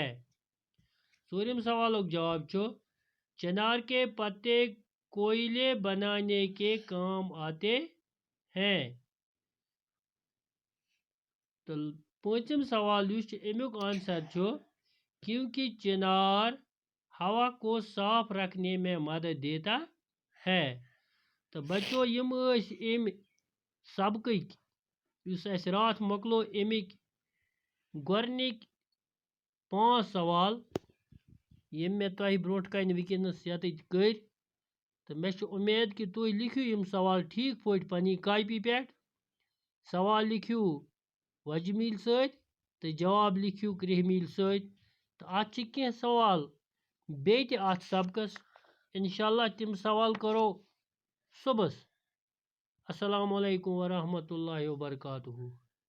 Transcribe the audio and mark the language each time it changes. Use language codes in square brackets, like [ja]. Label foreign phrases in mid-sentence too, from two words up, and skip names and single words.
[ks] चौरम सवालुक जवाब [ur] چنار کے پتے کوئلے بنانے کے کام آتے ہیں. [ks] तो पांचम सवाल अमुक आंसर [ur] کیونکہ چنار ہوا کو صاف رکھنے میں مدد دیتا ہے. تو بچو, [ks] यम अम सबक रात मोकलो अमिक गोरनिक 5 सवाल यम मे तुह ब्रोट कन वनकस यत कर। तो मे उम्मीद कि तुम लिखियो यम सवाल ठीक पे पनी कॉपी पे। सवाल लिखियो वजह मील सत तो जवाब लिखियो क्रिह मील सत। तो अत कह सवाल बे अत सबकस। इंशाअल्लाह तिम सवाल करो सुबस। [ar] السلام عليكم ورحمة الله وبركاته.